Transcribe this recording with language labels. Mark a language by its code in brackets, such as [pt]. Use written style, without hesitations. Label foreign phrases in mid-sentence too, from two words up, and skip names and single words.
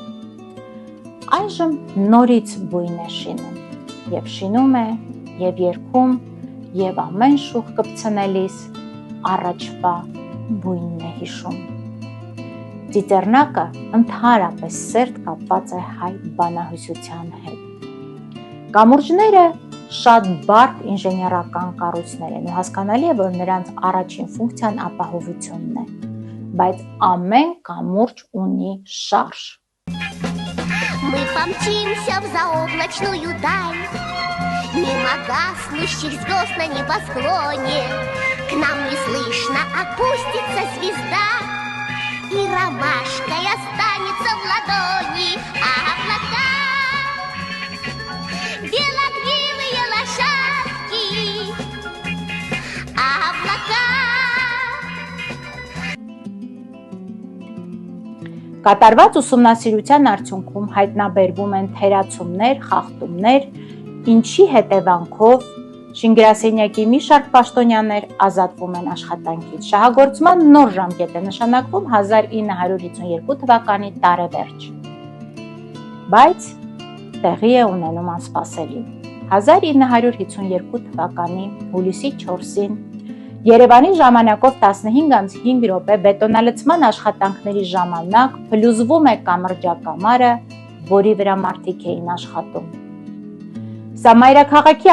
[hy] Այժմ նորից բույն է շինում, եւ շինում է, եւ երգում, եւ ամեն շուխ կպցնելիս առաջվա բույնն է հիշում։ Ծիծեռնակը ընդհանրապես սերտ կապված է հայ բանահյուսության հետ։ Կամուրջները շատ բարդ ինժեներական կառույցներ են ու հասկանալի է, որ նրանց առաջին ֆունկցիան ապահովությունն է, բայց ամեն камурջ ունի շարժ։ [ru] Мы помчимся в заоблачную даль, мимо гаснущих звезд на небосклоне. К нам неслышно опустится звезда, и ромашкой останется в ладони, а облака белокрылые лошадки, а облака. [hy] Կատարված ուսումնասիրության արդյունքում հայտնաբերվում են թերացումներ, խախտումներ, ինչի հետևանքով Շինգրասենյակի մի շարք պաշտոնյաներ ազատվում են աշխատանքից։ Շահագործման նոր ժամկետ է նշանակվում 1952 թվականի տարեվերջ։ Բայց տեղի է ունենում անսպասելի։ 1952 թվականի հուլիսի 4-ին Երևանի ժամանակով 15:05 րոպե բետոնալցման աշխատանքների ժամանակ փլուզվում է կամրջակամարը, որի վրա մարդիկ էին աշխատում։ Սա մայրաքաղաքի